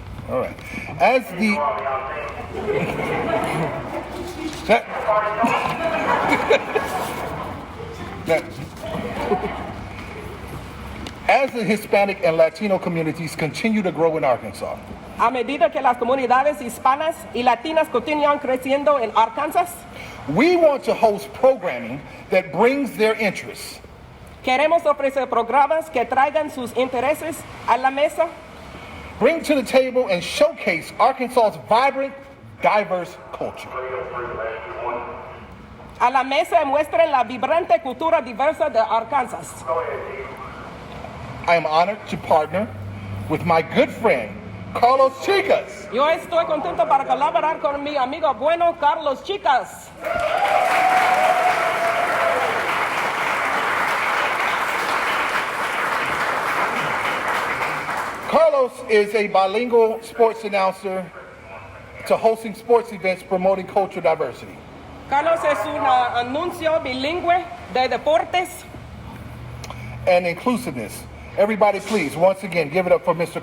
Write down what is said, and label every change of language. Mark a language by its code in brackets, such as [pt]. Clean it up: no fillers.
[en] All right. As the as the Hispanic and Latino communities continue to grow in Arkansas, [es] A medida que las comunidades hispanas y latinas continúan creciendo en Arkansas, [en] we want to host programming that brings their interests, [es] queremos ofrecer programas que traigan sus intereses a la mesa, [en] bring to the table and showcase Arkansas's vibrant, diverse culture. [es] a la mesa y muestren la vibrante cultura diversa de Arkansas. [en] I am honored to partner with my good friend, Carlos Chicas. [es] Yo estoy contento para colaborar con mi amigo bueno Carlos Chicas. [en] Carlos is a bilingual sports announcer to hosting sports events promoting cultural diversity. [es] Carlos es un anuncio bilingüe de deportes [en] And inclusiveness. Everybody please, once again, give it up for Mr.